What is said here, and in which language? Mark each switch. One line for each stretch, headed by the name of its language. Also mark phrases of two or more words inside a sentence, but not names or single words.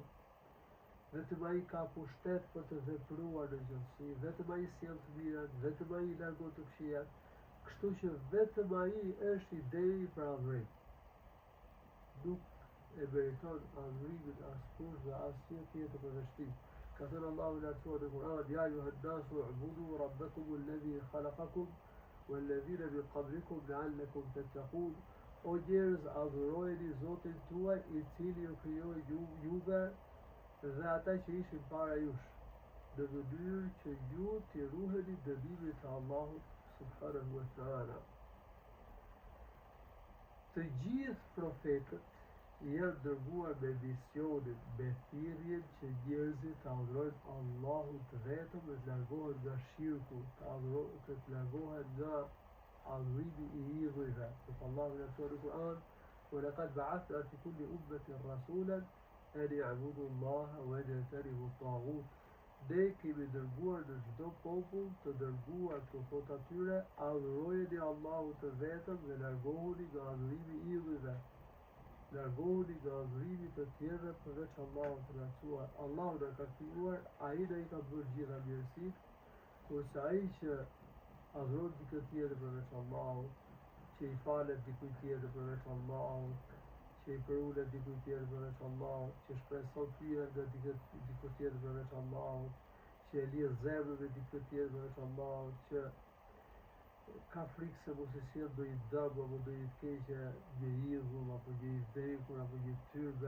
Albanian: Vetëm ai ka pushtet për të vepruar në gjithësi, vetëm ai sjell të mirat, vetëm ai largon të këqijat. Kështu që vetëm ai është i deri për adhurim. Nuk e meriton adhurimin askush dhe asgjë tjetër përveç tij. Ka thënë Allahu i lartësuar në Kur'an:
Arabic: "يا أيها الناس اعبدوا ربكم الذي خلقكم والذين من قبلكم لعلكم تتقون."
Albanian: O njerëz, adhurojeni Zotin tuaj i cili ju krijoi juve dhe ata që ishin para jush, në mënyrë që ju t'i ruheni dënimit të Allahut
Arabic: سبحانه وتعالى.
Albanian: Të gjithë profetët janë dërguar me misionin, me thirrjen që njerëzit të adhurojnë Allahun të vetëm dhe të largohen nga shirku, të largohen nga adhurimi i idhujve. Sepse Allahu në Kur'an:
Arabic: "ولقد بعثنا في كل أمة رسولا أن يعبدوا الله ويجتنبوا الطاغوت."
Albanian: Ne kemi dërguar në çdo popull të dërguar të thotë atyre: adhurojeni Allahun të vetëm dhe largohuni nga adhurimi i idhujve. Largohuni nga adhurimi të tjerëve përveç Allahut të lartësuar. Allahu na ka krijuar, ai na i ka bërë gjitha mirësitë, kurse ai që adhuron dikë tjetër përveç Allahut, që i falet dikujt tjetër përveç Allahut, që i përulet dikujt tjetër përveç Allahut, që shpreson pyetje nga dikujt tjetër përveç Allahut, që e lidh zemrën me dikujt tjetër përveç Allahut, që ka frikë se mos e sjell ndonjë dëm apo ndonjë të keqe, një idhull apo një i vdekur apo një tyrbe.